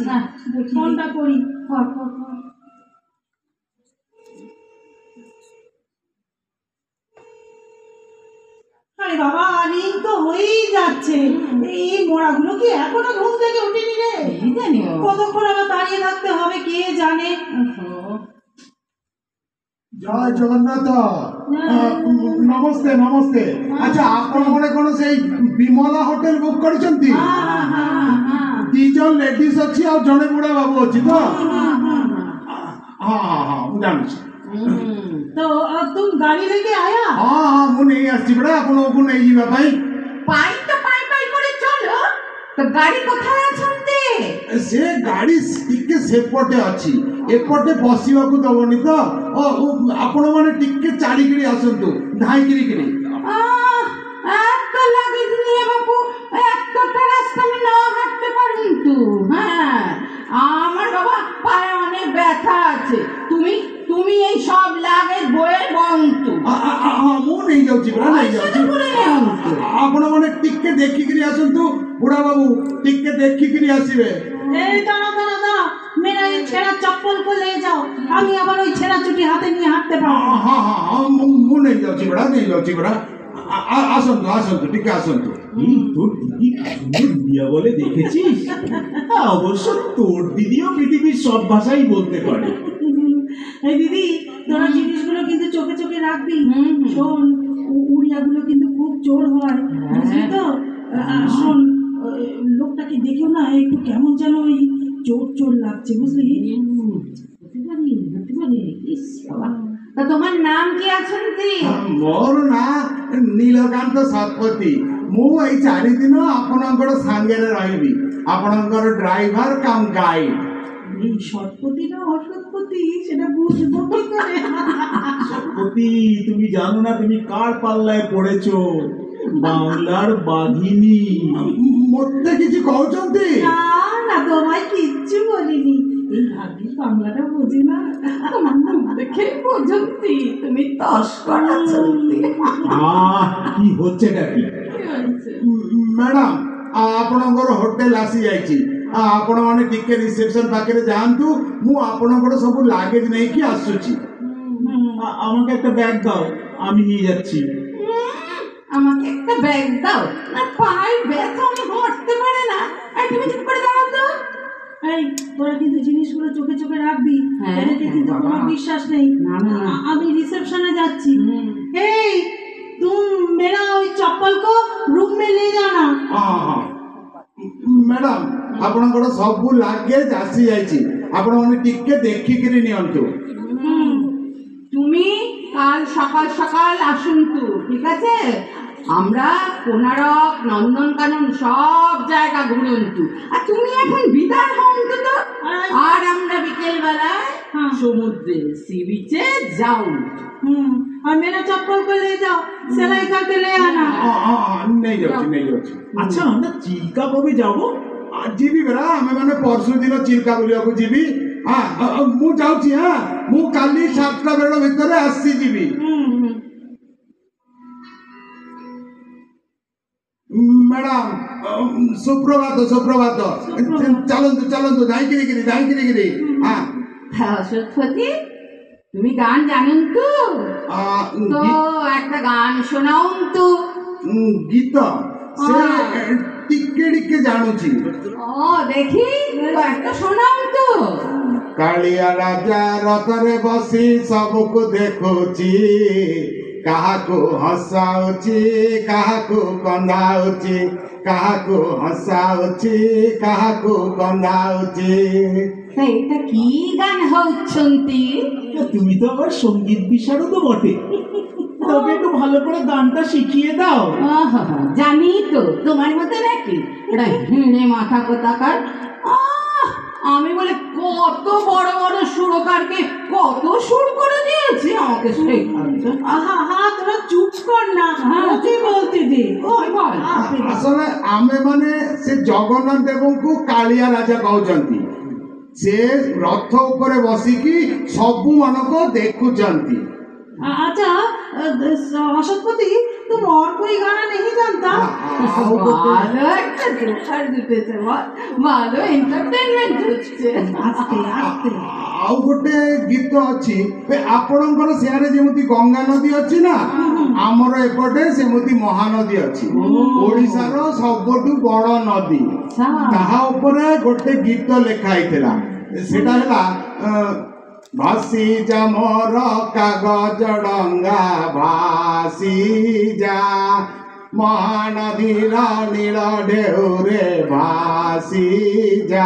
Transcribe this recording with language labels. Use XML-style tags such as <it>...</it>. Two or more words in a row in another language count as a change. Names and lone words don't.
<bn>ফোনটা করি। আরে বাবা, রিং তো হয়েই যাচ্ছে। এই মোড়াগুলো কি এখনো ঘুম থেকে উঠেনি রে? কতক্ষণ আবার দাঁড়িয়ে থাকতে হবে কে জানে। জয় জগন্নাথ। নমস্তে নমস্তে। আচ্ছা,</bn> <or>ଆପଣ ଗୋଟେ କଣ ସେଇ ବିମଲା ହୋଟେଲ ବୁକ୍ କରିଛନ୍ତି? ଦି ଜଣ ଲେଡିଜ ଅଛି ଆଉ ଜଣେ ବୁଢା ବାବୁ ଅଛି ତ? ହଁ ମୁଁ ଜାଣୁଛି।</or> <hi>तो अब तुम गाड़ी लेके आया?</hi> <or>ହଁ ମୁଁ ନେଇ ଆସିଛି ପରା ଆପଣଙ୍କୁ ନେଇଯିବା ପାଇଁ।</or> <bn>পাই তো পাই পাই করে চলো, তো ଗାଡି কোথায় ଅଛନ୍ତି?</bn> <or>ସେ ଗାଡି ଟିକେ ସେପଟେ ଅଛି, ଏପଟେ ବସିବାକୁ ଦବନି ତ। ଆପଣ ମାନେ ଟିକେ ଚାଲିକିରି ଆସନ୍ତୁ, ଧାଇକିରି କିରି।</or> <bn>এত লাগেজ নিয়ে বাবু এতটা রাস্তা আমি না হাঁটতে পারি তো। হ্যাঁ, আমার বাবা পায়ে অনেক ব্যথা আছে। তুমি তুমি এই সব লাগেজ বয়ে বন্তু।</bn> <or>ମୁଁ ନେଇଯାଉଛି ପରା, ନେଇଯାଉଛି। ଆପଣ ମାନେ ଟିକେ ଦେଖିକିରି ଆସନ୍ତୁ ବୁଢା ବାବୁ, ଟିକେ ଦେଖିକିରି ଆସିବେ।</or> <bn>দাঁড়া দাঁড়া দাঁড়া, মেরা এই ছেঁড়া চপ্পল</bn> <hi>को ले जाओ,</hi> <bn>আমি আবার ওই ছেঁড়া চুটি হাতে নিয়ে হাঁটতে পারবো।</bn> <or>ମୁଁ ନେଇଯାଉଛି ପରା, ନେଇଯାଉଛି ପରା। ଆସନ୍ତୁ ଆସନ୍ତୁ ଟିକେ ଆସନ୍ତୁ।</or> <bn>এই তোর দিদি কি সুন্দর দিয়া বলে দেখেছিস? হ্যাঁ, অবশ্য তোর দিদিও পৃথিবীর সব ভাষাই বলতে পারে। এই দিদি, তোরা জিনিসগুলো কিন্তু চোখে চোখে রাখবি। শোন, উড়িয়াগুলো কিন্তু খুব জোর হয়, বুঝলি তো? শোন, লোকটাকে দেখেও না একটু কেমন যেন ওই চোর চোর লাগছে, বুঝলি? তা তোমার নাম কি আছন্তি?</bn> <or>ମୋର ନାଁ ନୀଳକାନ୍ତ ଶତପଥୀ। ମୁଁ ଏଇ 4 ଦିନ ଆପଣଙ୍କର ସାଙ୍ଗରେ ରହିବି, ଆପଣଙ୍କର ଡ୍ରାଇଭର କାମ ଗାଇଡ।</or> <bn>এই সৎপতি না অসৎপতি সেটা বুঝবো কি করে? সত্যি তুমি জানো না তুমি কার পাল্লায় পড়েছো? বাংলার বাঘিনী।</bn> <or>ମୋତେ କିଛି କହୁଛନ୍ତି?</or> <bn>না না, তোমায় কিচ্ছু বলিনি। এই ভাগ্যিস বাংলাটা বোঝে না। তোমার নাম দেখে বোঝন্তি তুমি তস্কর আছন্তি। কি হচ্ছেটা কি?</bn> <or>ମ୍ୟାଡାମ, ଆପଣଙ୍କର ହୋଟେଲ ଆସିଯାଇଛି। ଆପଣମାନେ ଟିକେ ରିସେପସନ ପାଖରେ ଯାଆନ୍ତୁ, ମୁଁ ଆପଣଙ୍କର ସବୁ ଲାଗେଜ ନେଇକି ଆସୁଛି।</or> <bn>আমাকে একটা ব্যাগ দাও, আমি নিয়ে যাচ্ছি। আমাকে একটা ব্যাগ দাও না, পায়ের ব্যথা, আমি হাঁটতে পারে না। আর তুমি চুপ করে দাঁড়াও তো। এই, তোরা কিন্তু জিনিসগুলো চোখে চোখে রাখবি। হ্যাঁ, এদেরকে কিন্তু বাবা। কোনো বিশ্বাস নেই। না, না, না। আমি রিসেপশনে যাচ্ছি। এই,</bn> <hi>तुम मेरा ওই चप्पल को रूम में ले जाना।</hi> <or>ହଁ ମ୍ୟାଡାମ, ଆପଣଙ୍କର ସବୁ ଲାଗେଜ ଆସିଯାଇଛି, ଆପଣମାନେ ଟିକେ ଦେଖିକିରି ନିଅନ୍ତୁ।</or> <bn>তুমি কাল সকাল সকাল আসুন্তু, ঠিক আছে? আমরা কোনারক, নন্দনকানন সব জায়গা ঘুরন্তু। আর তুমি এখন বিদায় হন্তু তো। আর আমরা বিকেল বেলায় সমুদ্রে সি বিচে যাও।</bn> <hi>और मेरा चप्पल को ले जाओ, सिलाई करके ले आना।</hi> <or>ନେଇଯାଉଛି।</or> <bn>আচ্ছা, আমরা চিল্কা কবে যাবো?</bn> <or>ଯିବି ପରା, ଆମେମାନେ ପରଶୁ ଦିନ ଚିଲ୍କା ବୁଲିବାକୁ ଯିବି। ମୁଁ ଯାଉଛି। ମୁଁ କାଲି 7ଟା ବେଳ ଭିତରେ ଆସିଯିବି। ମ୍ୟାଡାମ, ସୁପ୍ରଭାତ ସୁପ୍ରଭାତ। ଚାଲନ୍ତୁ ଚାଲନ୍ତୁ, ଯାଇକିରି।</or> <bn>সত্যি তুমি গান জানেন তো? তো একটা গান শোনাও তো।</bn> <or>ଗୀତ ସେ ଟିକେ ଟିକେ ଜାଣୁଛି।</or> <bn>ও দেখি, তো একটা শোনাও তো।</bn> <or>କାଳିଆ ରାଜା ରଥରେ ବସି ସବୁକୁ ଦେଖୁଛି, କାହାକୁ ହସାଉଛି କାହାକୁ କନ୍ଦାଉଛି, କାହାକୁ ହସାଉଛି କାହାକୁ କନ୍ଦାଉଛି।</or> <bn>এটা কি গান হচ্ছন্তি? তুমি তো আবার সঙ্গীত বিশারদ বটে, তবে একটু ভালো করে গানটা শিখিয়ে দাও। জানি তো, তোমার মতো নাকি এটা হেঁড়ে মাথা কোথাকার। আমি বলে কত বড় বড় সুরকারকে কত সুর করে দিয়েছি, আমাকে শেখাচ্ছে। তোরা চুপ কর না, ওকে বলতে দে।</bn> <or>আসলে ଆମେମାନେ ସେ ଜଗନ୍ନାଥ ଦେବଙ୍କୁ କାଳିଆ ରାଜା କହୁଛନ୍ତି। ସେ ରଥ ଉପରେ ବସିକି ସବୁମାନଙ୍କୁ ଦେଖୁଛନ୍ତି।</or> <hi>अच्छा अशोकपति, तुम और कोई गाना नहीं जानता?</hi> <bn>ভালো একটা জোকার জুটেছে, ভালো এন্টারটেইনমেন্ট হচ্ছে। আস্তে আস্তে।</bn> <or>ଆଉ ଗୋଟେ ଗୀତ ଅଛି, ଆପଣଙ୍କର ସିଆଡ଼େ ଯେମିତି ଗଙ୍ଗା ନଦୀ ଅଛି ନା, ଆମର ଏପଟେ ସେମିତି ମହାନଦୀ ଅଛି। ଓଡ଼ିଶାର ସବୁଠୁ ବଡ଼ ନଦୀ, ତାହା ଉପରେ ଗୋଟେ ଗୀତ ଲେଖା ହେଇଥିଲା। ସେଟା ହେଲା ଭାସି ଯା ମୋର କାଗଜ ଡଙ୍ଗା, ଭାସି ଯା ମହାନଦୀର ନୀଳ ଢେଉରେ ଭାସି ଯା।</or>